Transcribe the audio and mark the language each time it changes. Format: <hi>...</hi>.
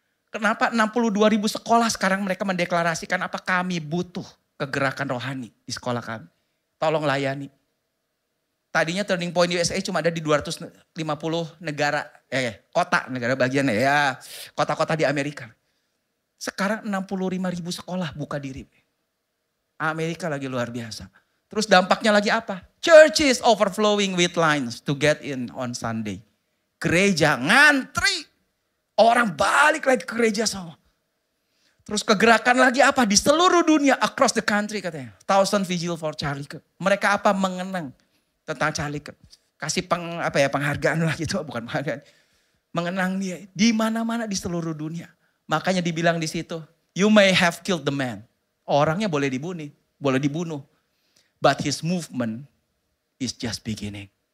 <id>Kenapa 62.000 sekolah sekarang mereka mendeklarasikan apa kami butuh kegerakan rohani di sekolah kami. Tolong layani. Tadinya Turning Point USA cuma ada di 250 negara, kota, negara bagian ya, kota-kota di Amerika. Sekarang 65.000 sekolah buka diri. Amerika lagi luar biasa. Terus dampaknya lagi apa?</id> <en>Churches overflowing with lines to get in on Sunday.</en> <id>Gereja ngantri. Orang balik lagi ke gereja semua. Terus kegerakan lagi apa? Di seluruh dunia,</id> <en>across the country</en> <id>katanya.</id> <en>1,000 vigil for Charlie Kirk.</en> <id>Mereka apa? Mengenang tentang Charlie Kirk. Kasih penghargaan lah gitu, bukan penghargaan. Mengenang dia di mana-mana di seluruh dunia. Makanya dibilang di situ,</id> <en>you may have killed the man.</en> <id>Orangnya boleh dibunuh.</id> <en>But his movement is just beginning.</en>